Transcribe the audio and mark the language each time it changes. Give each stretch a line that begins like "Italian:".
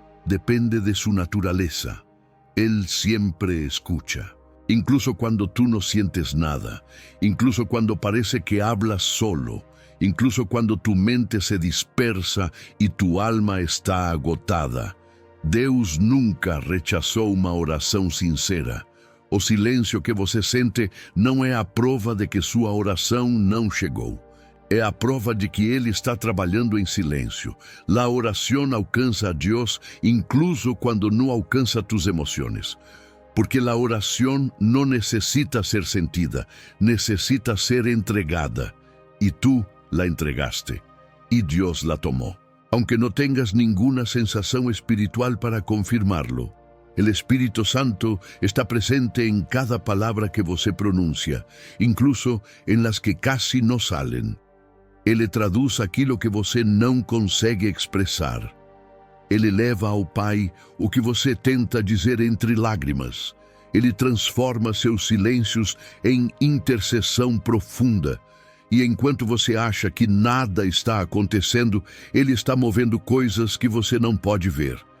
Spanish: depende de su naturaleza. Él siempre escucha. Incluso cuando tú no sientes nada, incluso cuando parece que hablas solo, incluso cuando tu mente se dispersa y tu alma está agotada.
Portuguese: Deus nunca rechazou uma oração sincera. O silêncio que você sente não é a prova de que sua oração não chegou. É a prova de que Ele está trabalhando em silêncio.
Spanish: La oración alcanza a Dios incluso cuando no alcanza tus emociones. Porque la oración no necesita ser sentida, necesita ser entregada. Y tú la entregaste, y Dios la tomó. Aunque no tengas ninguna sensación espiritual para confirmarlo, el Espíritu Santo está presente en cada palabra que
Portuguese: você pronuncia,
Spanish: incluso en las que casi no salen.
Portuguese: Ele traduz aquilo que você não consegue expressar. Ele leva ao Pai o que você tenta dizer entre lágrimas. Ele transforma seus silêncios em intercessão profunda. E enquanto você acha que nada está acontecendo, Ele está movendo coisas que você não pode ver.